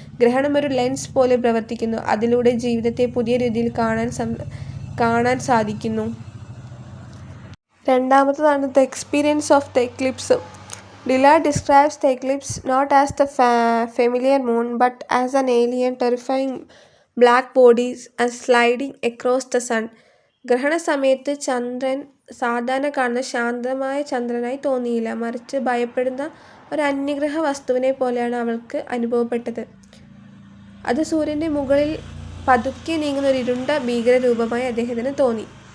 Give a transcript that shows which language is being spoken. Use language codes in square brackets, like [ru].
[ml] ഗ്രഹണം ഒരു ലെൻസ് പോലെ പ്രവർത്തിക്കുന്നു, അതിലൂടെ ജീവിതത്തെ പുതിയ രീതിയിൽ കാണാൻ സാധിക്കുന്നു. രണ്ടാമത്തേതാണ് [en] The experience of the eclipse. Dillard describes the eclipse not as the familiar moon but as an alien, terrifying black body sliding across the sun. [ml] ഗ്രഹണസമയത്ത് ചന്ദ്രൻ സാധാരണ കാണുന്ന ശാന്തമായ ചന്ദ്രനായി തോന്നിയില്ല, മറിച്ച് ഭയപ്പെടുന്ന ഒരു അന്യഗ്രഹ വസ്തുവിനെ പോലെയാണ് അവൾക്ക് അനുഭവപ്പെട്ടത്. അത് സൂര്യൻ്റെ മുകളിൽ പതുക്കെ നീങ്ങുന്ന ഒരു ഇരുണ്ട ഭീകരരൂപമായി അദ്ദേഹത്തിന് തോന്നി.